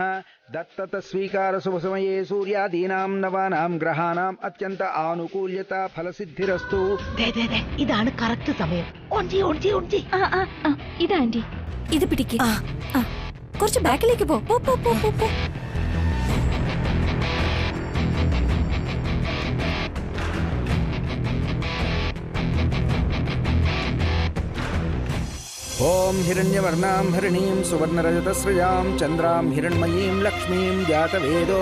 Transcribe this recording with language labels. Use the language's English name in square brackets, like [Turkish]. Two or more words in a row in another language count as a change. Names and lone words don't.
[Sanskrit] ദത്തത സ്വീകാര ശുഭസമയേ സൂര്യാദീനാം നവാനാം ഗ്രഹാണാം അത്യന്ത ആനുകൂല്യത ഫലസിദ്ധിരസ്തു. [Malayalam] ഇതാണ് കറക്റ്റ് സമയം. ഇതാ ആന്റി, ഇത് പിടിക്ക്. കുറച്ച് ബാക്കിലേക്ക് പോ പോ പോ പോ പോ, പോ. [Sanskrit] ॐ हिरण्यवर्णां हरिणीं सुवर्णरजतस्रजां चन्द्रां हिरण्मयीं लक्ष्मीं जातवेदो